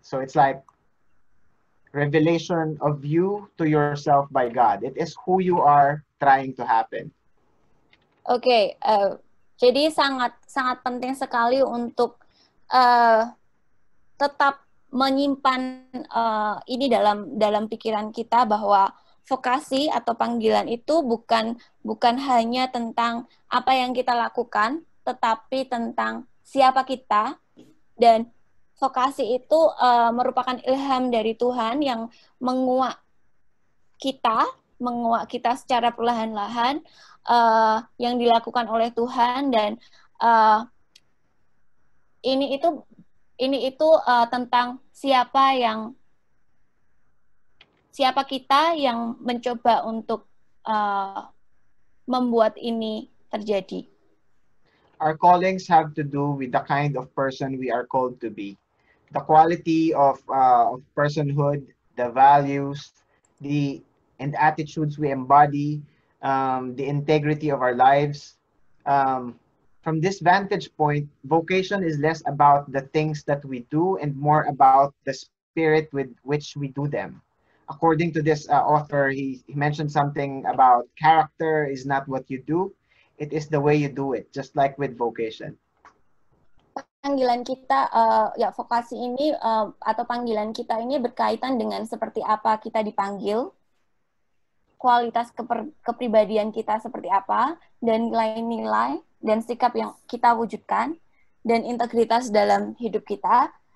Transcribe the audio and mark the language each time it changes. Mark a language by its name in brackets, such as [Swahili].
[English] So it's like revelation of you to yourself by God. It is who you are trying to happen. [Indonesian] Oke, jadi sangat penting sekali untuk tetap menyimpan ini dalam pikiran kita, bahwa vokasi atau panggilan itu bukan hanya tentang apa yang kita lakukan, tetapi tentang siapa kita. Dan vokasi itu merupakan ilham dari Tuhan yang menguak kita secara perlahan-lahan, yang dilakukan oleh Tuhan. Dan ini itu tentang siapa kita yang mencoba untuk membuat ini terjadi. [English] Our callings have to do with the kind of person we are called to be. The quality of personhood, the values, and attitudes we embody, the integrity of our lives. From this vantage point, vocation is less about the things that we do and more about the spirit with which we do them. According to this author, he mentioned something about character is not what you do, it is the way you do it, just like with vocation. [Indonesian] Panggilan kita, vokasi ini atau panggilan kita ini berkaitan dengan seperti apa kita dipanggil, kualitas kepribadian kita seperti apa, dan nilai-nilai dan sikap yang kita wujudkan, dan integritas dalam hidup kita.